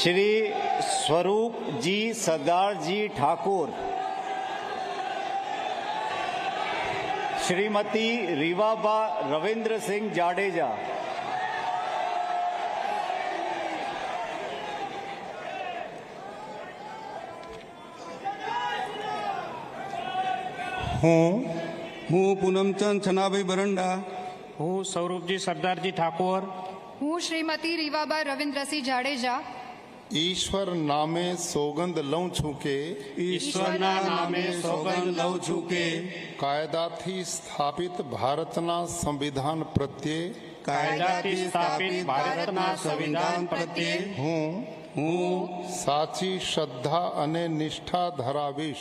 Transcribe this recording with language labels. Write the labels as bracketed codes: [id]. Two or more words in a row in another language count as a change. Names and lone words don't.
[gu] श्री स्वरूपजी सरदारजी ठाकुर, श्रीमती रीवाबा रविंद्र सिंह जाडेजा, હું પૂનમચંદ છનાભાઈ બરંડા, હું સ્વરૂપજી સરદારજી ઠાકોર, હું શ્રીમતી રીવાબા રવિન્દ્રસિંહ જાડેજા ઈશ્વર નામે સોગંદ લઉં છું કે ઈશ્વરના નામે સોગંદ લઉં છું કે કાયદાથી સ્થાપિત ભારતના સંવિધાન પ્રત્યે કાયદાથી સ્થાપિત ભારતના સંવિધાન પ્રત્યે હું સાચી શ્રદ્ધા અને નિષ્ઠા ધરાવીશ.